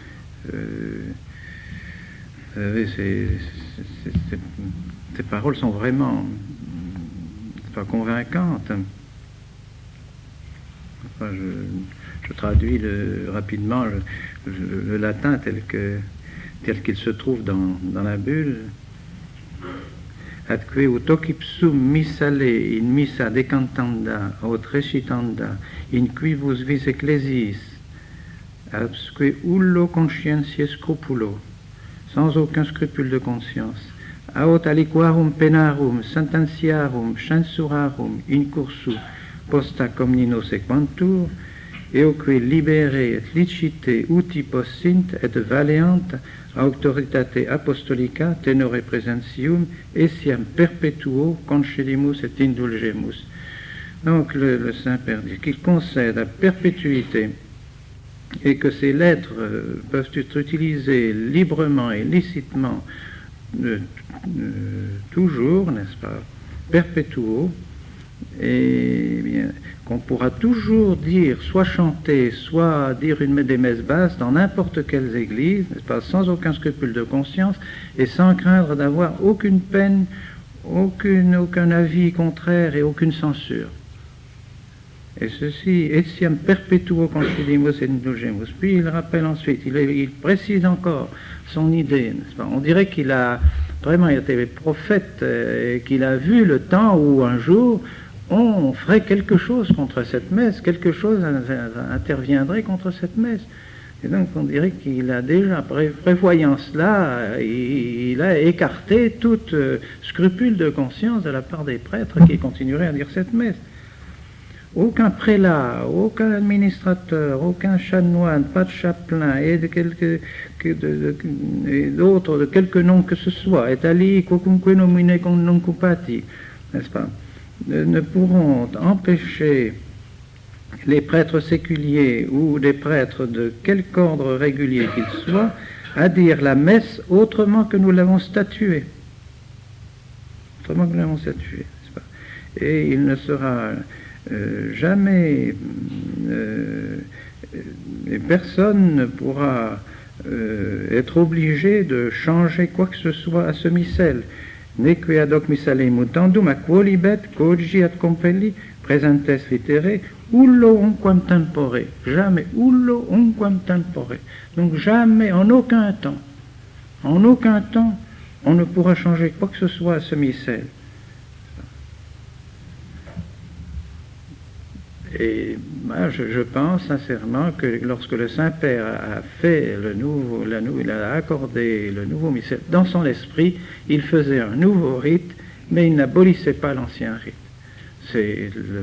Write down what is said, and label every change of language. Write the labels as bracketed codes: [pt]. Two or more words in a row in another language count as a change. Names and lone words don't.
[fr] Vous savez, ces paroles sont vraiment pas convaincantes. Enfin, je traduis rapidement le latin tel qu'il se trouve dans la bulle. [la] Atque ut ipsum missale in missa decantanda aut recitanda in quibus vis ecclesis absque ullo conscientiae scrupulo, [fr] sans aucun scrupule de conscience, [la] aut aliquarum penarum sententiarum censurarum in cursu posta comnino sequantur, eoque libere et licite uti possint et valeant auctoritate apostolica tenore presentium essiam perpetuo concedimus et indulgemus. [fr] Donc le Saint-Père dit qu'il concède à perpétuité et que ces lettres peuvent être utilisées librement et licitement toujours, n'est-ce pas, perpetuo, et bien qu'on pourra toujours dire, soit chanter, soit dire des messes basses dans n'importe quelle église, n'est-ce pas, sans aucun scrupule de conscience et sans craindre d'avoir aucune peine, aucun avis contraire et aucune censure. Et ceci, [la] etiam perpetuo concedimus et indulgemus. [fr] Puis il rappelle ensuite, il précise encore son idée, n'est-ce pas. On dirait qu'il a vraiment été prophète et qu'il a vu le temps où un jour on ferait quelque chose contre cette messe, quelque chose interviendrait contre cette messe. Et donc on dirait qu'il a déjà, prévoyant cela, il a écarté tout scrupule de conscience de la part des prêtres qui continueraient à dire cette messe. Aucun prélat, aucun administrateur, aucun chanoine, pas de chapelain, et d'autres, de quelque nom que ce soit, [la] et ali quocunque nomine non cupati, [fr] n'est-ce pas, ne pourront empêcher les prêtres séculiers ou des prêtres de quelque ordre régulier qu'ils soient à dire la messe autrement que nous l'avons statué. Autrement que nous l'avons statué, n'est-ce pas. Et il ne sera jamais personne ne pourra être obligé de changer quoi que ce soit à ce missel. [la] Neque ad hoc missale mutandum a quolibet coggi ad compelli presentes litere ullo unquam tempore. Jamais, ullo unquam tempore. [fr] Donc jamais, en aucun temps, on ne pourra changer quoi que ce soit à ce missel. Et moi, je pense sincèrement que lorsque le Saint-Père a fait il a accordé le nouveau missel, dans son esprit, il faisait un nouveau rite, mais il n'abolissait pas l'ancien rite.